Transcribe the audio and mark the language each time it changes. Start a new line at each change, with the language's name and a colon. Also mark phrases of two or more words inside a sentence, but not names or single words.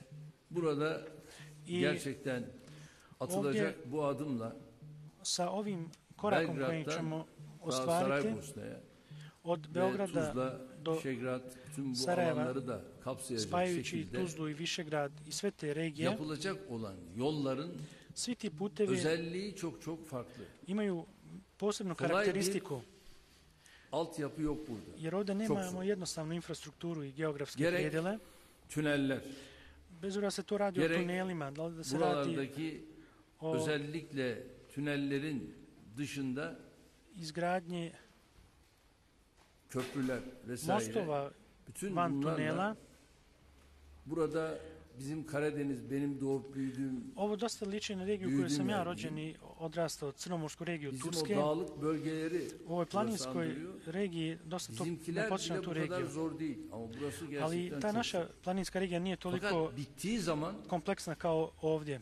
Bosnian: I ovdje sa ovim korakom kojim ćemo ostvariti od Beograda do Sarajeva, spajajući Tuzlu i Višegrad i sve te regije, svi ti putevi imaju posebnu karakteristiku, jer ovdje nemamo jednostavnu infrastrukturu i geografske predjele. Bez obzira se to radi o tunelima, da se radi o
Turkish: dışında
Bosnian: izgradnje
Turkish: köprüler vesaire,
Bosnian: mostova van tunela.
Turkish: Burada bizim Karadeniz, benim doğup büyüdüğüm,
Bosnian: ovo dosta liči na regiju u kojoj sam ja rođen i odrastao, crnomorsku regiju Turske. U ovoj planinskoj regiji dosta to ne počne na tu regiju. Ali ta naša planinska regija nije toliko kompleksna kao ovdje.